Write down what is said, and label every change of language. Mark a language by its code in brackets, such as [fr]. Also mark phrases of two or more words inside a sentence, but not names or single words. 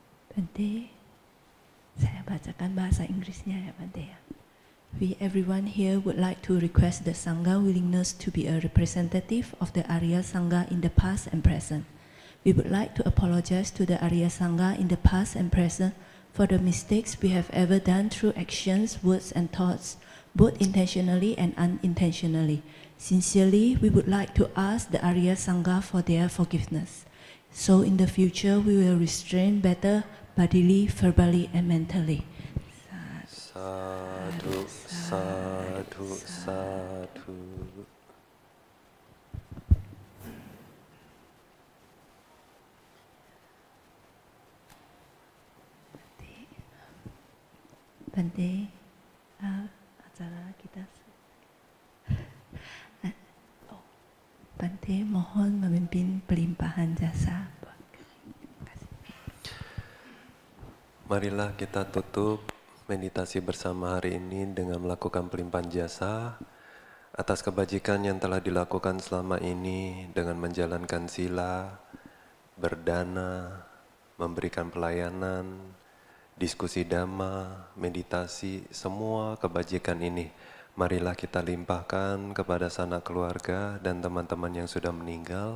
[id] Bante, saya bacakan bahasa Inggrisnya ya Bante ya. [en] We everyone here would like to request the Sangha willingness to be a representative of the Arya Sangha in the past and present. We would like to apologize to the Arya Sangha in the past and present for the mistakes we have ever done through actions, words and thoughts, both intentionally and unintentionally. Sincerely, we would like to ask the Arya Sangha for their forgiveness. So in the future, we will restrain better bodily, verbally and mentally. [pi] Sadhu, sadhu, sadhu. [id] Bante, acara kita. Bante mohon memimpin pelimpahan jasa. Marilah kita tutup meditasi bersama hari ini dengan melakukan pelimpahan jasa atas kebajikan yang telah dilakukan selama ini dengan menjalankan sila, berdana, memberikan pelayanan, diskusi dhamma, meditasi, semua kebajikan ini marilah kita limpahkan kepada sanak keluarga dan teman-teman yang sudah meninggal.